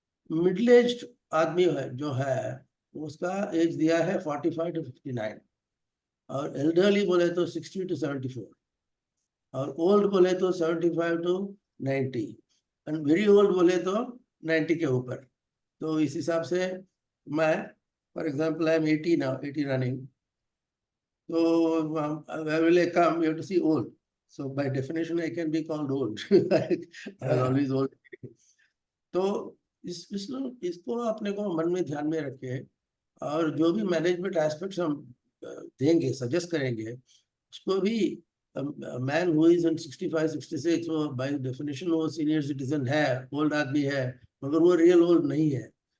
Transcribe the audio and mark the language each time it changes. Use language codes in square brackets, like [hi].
[hi] Middle age आदमी है जो है, उसका एज दिया है 45 to 59, और एल्डरली बोले तो 60 to 74, और ओल्ड बोले तो 75 to 90, एंड वेरी ओल्ड बोले तो 90 के ऊपर। तो इस हिसाब से मैं, [en] For example, I am 80 now, 80 running. So where will I come? You have to see old. So by definition, I can be called old. I was always old. [hi] तो इसको अपने को मन में ध्यान में रखे, और जो भी मैनेजमेंट एस्पेक्ट्स हम देंगे, सजेस्ट करेंगे, उसको भी [en] man who is in 65-66 वो by definition वो senior citizen है, [hi] ओल्ड आदमी है, मगर वो रियल ओल्ड नहीं है।